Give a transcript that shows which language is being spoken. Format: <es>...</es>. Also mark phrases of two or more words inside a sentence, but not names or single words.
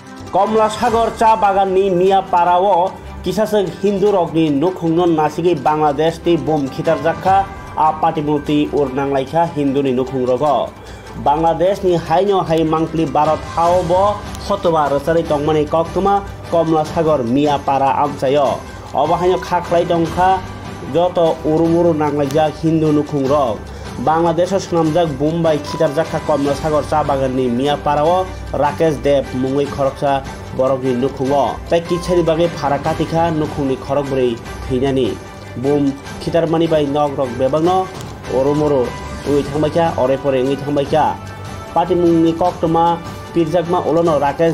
<trp>কমলাসাগর চা বাগাননি মিয়াপাড়াও কিসাসক হিন্দু রগনি নুখুংনো নাসিগি বাংলাদেশ তি বোম খিতার জাখা आ पाटिमुति उरनांलाइखा हिंदुनि नुखुं रग बांग्लादेशनि हाइनो हाइ मांकलि भारत हावब खतबा रसारि तंगमानि कक्तमा कमलासागर मियापाड़ा आमचायो अबाहाइनो खाख्लाइ दंखा जत उरुमुरु नांलाइजा हिंदु नुखुं रग बांग्लादेश सुनामजाक बुम्बाइ खितार जाखा कमलासागर चा बागाननि मियापाड़ाओ राकेश देव मुङै खरकसा बरकनि नुखुङो ताइ किछारि बागै फाराकातिखा नुखुंनि खरकब्रै थैनानि बुम खितारमानि बाय नग रग बेबांनो ओरोमोरो उइ थांबायखा अरेपरे उइ थांबायखा पाटिमुंनि कक्तमा पिरजाकमा उलनो राकेश</trp>